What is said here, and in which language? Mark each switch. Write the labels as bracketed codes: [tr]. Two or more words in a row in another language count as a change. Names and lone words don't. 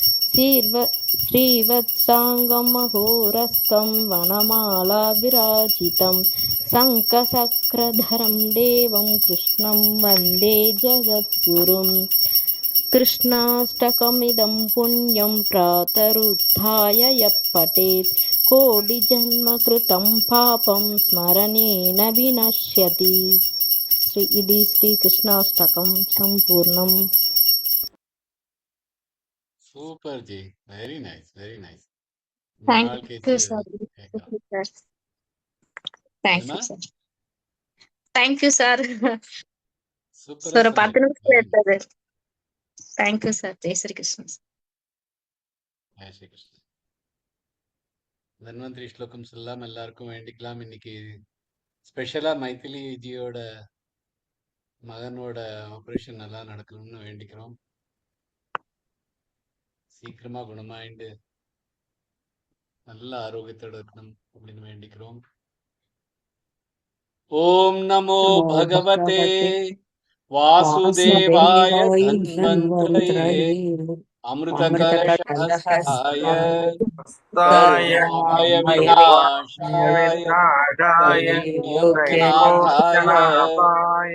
[sa] श्रीवत्साङ्गं महोरस्कं वनमाला विराजितं शङ्खचक्रधरं देवं कृष्णं वन्दे जगद्गुरुम् कृष्णाष्टकमिदं पुण्यं प्रातरुत्थाय यः पठेत् कोटिजन्मकृतं पापं स्मरणेन विनश्यति. इति श्रीकृष्णाष्टकं सम्पूर्णम्. [ta] சூப்பர் ஜி, [en] very nice very nice. [ta] ரொம்ப [en] Thank [ta] நாள் [en] you, [ta] கழிச்சு [en] sir. [ta] கேட்கலாம். [en] Thank [ta] என்ன [en] you, sir. Thank you, sir. [ta] சூப்பரா [en] Sir, [ta] சொன்னீங்க. 10 நிமிஷம் [en] very nice. [ta] எடுத்தது. [en] Thank you, sir. [ta] ஜெய் ஸ்ரீ கிருஷ்ணன். ஜெய் ஸ்ரீ கிருஷ்ணன். தன்வந்திரி ஸ்லோகம் எல்லாம் எல்லாருக்கும் வேண்டிக்கலாம். இன்னைக்கு ஸ்பெஷலா மைதிலி ஜியோட மகனோட ஆபரேஷன் நல்லா நடக்கணும்னு வேண்டிக்கிறோம். சீக்கிரமா குணமாயிண்டு நல்ல ஆரோக்கியத்தோட இருக்கணும் அப்படின்னு வேண்டிக்கிறோம். [sa] ॐ नमो नमो பகவதே भगवते வாசுதேவாய वासुदेवाय தன்வந்திரயே धन्वन्तरये அமிர்தகலசஹஸ்தாய अमृतकलशहस्ताय सर्वामய सर्वामय விநாசாய विनाशाय त्रैलोक्यनाथाय त्रैलोक्यनाथाय